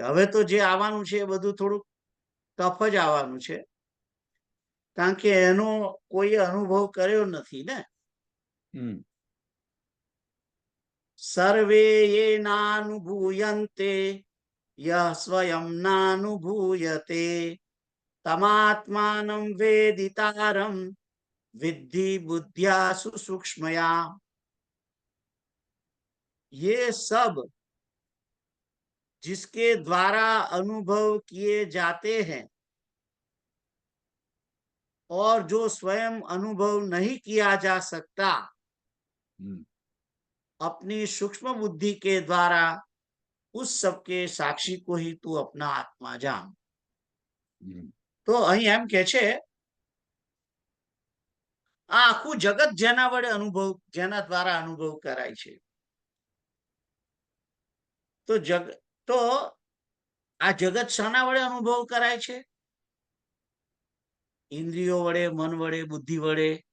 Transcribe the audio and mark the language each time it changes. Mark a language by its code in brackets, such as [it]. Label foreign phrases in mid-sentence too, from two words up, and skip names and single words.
[gu] હવે તો જે આવવાનું છે એ બધું થોડુંક ટફ જ આવવાનું છે, કારણ કે એનો કોઈ અનુભવ કર્યો નથી ને. [sa] સર્વે યેનાનુભૂયન્તે યઃ સ્વયં નાનુભૂયતે તમાત્માનં વેદિતારં विद्धि बुद्धिया सुसूक्ष्मया. [hi] ये सब जिसके द्वारा अनुभव किए जाते हैं और जो स्वयं अनुभव नहीं किया जा सकता, अपनी सूक्ष्म बुद्धि के द्वारा उस सब के साक्षी को ही तू अपना आत्मा जान. [gu] तो અહીં એમ કે છે આ આખું જગત જેના વડે અનુભવ, જેના દ્વારા અનુભવ કરાય છે, તો આ જગત શાના વડે અનુભવ કરાય છે? ઇન્દ્રિયો વડે, મન વડે, બુદ્ધિ વડે.